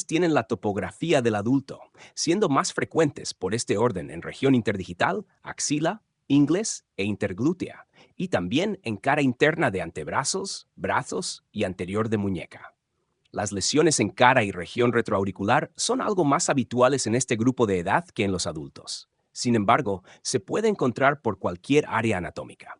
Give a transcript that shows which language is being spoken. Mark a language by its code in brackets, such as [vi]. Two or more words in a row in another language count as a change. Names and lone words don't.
[es] tienen la topografía del adulto, siendo más frecuentes por este orden en región interdigital, axila, ingles e interglútea, y también en cara interna de antebrazos, brazos y anterior de muñeca. Las lesiones en cara y región retroauricular son algo más habituales en este grupo de edad que en los adultos. Sin embargo, se puede encontrar por cualquier área anatómica.